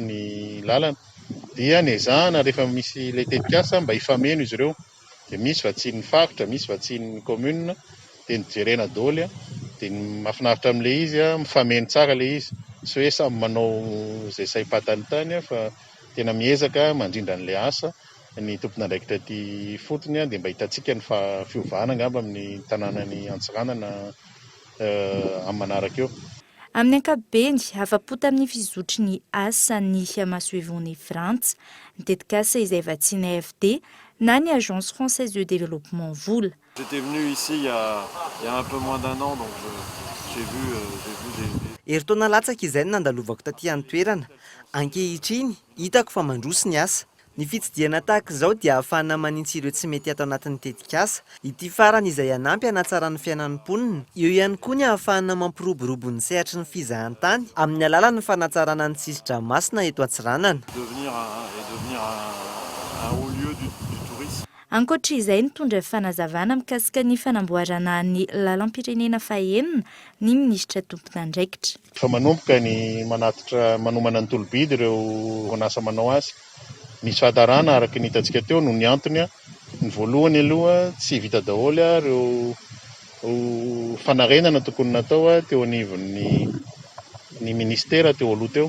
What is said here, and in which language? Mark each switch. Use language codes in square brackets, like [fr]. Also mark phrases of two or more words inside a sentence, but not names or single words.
[mg] ny lalana dia nezahana rehefa misy ilay tetika asa mba hifameno izy ireo dia misy vatsian'ny faritra, misy vatsian'ny commune dia nijerena daholo dia ny mahafinaritra amin'ilay izy mifameno tsara ilay izy sy hoe samy manao izay saim-patany tany fa tena miezaka mandrindra an'ilay asa ny tompon'andraikitra ty fotony dia mba hitantsika ny fiovana angamba amin'ny tanànany Antsiranana amin'ny manaraka eo. Amin'ny ankapobeny afa-po tamin'ny fizotry ny asa ny Masoivony Frantsa, ny tetika asa izay vatsiana AFD na ny Agence Française de Développement vola. [fr] J'étais venu ici il y a un peu moins d'un an donc j'ai vu des [mg] Eritaona latsaka izay nandalovako taty an-toerana. Ankehitriny hitako fa mandroso ny asa. Ny fitsidihana tahaka izao dia ahafahana manintsy ireo tsy mety ato anatin'ny tetika asa. Ity farany izay hanampy hanatsarany fiainan'ny mponina. Eo ihany koa ny ahafahana mampiroborobo ny sehatry ny fizahantany amin'ny alalan'ny fanatsarana ny sisin-dranomasina eto Antsiranana. [fr] devenir un haut lieu du tourisme. [mg] Ankoatra izay nitondra fanazavana mikasika ny fanamboarana ny lalam-pirenena fahenina ny minisitra tompon'andraikitra. Fa manomboka ny manatitra manomana ny tolobidy ireo orinasa manao azy. Misy fahatarana araka ny hitantsika teo no ny antony ny voalohany aloha tsy vita daholo ireo fanarenana tokony natao teo anivon'ny ministera teo aloha teo.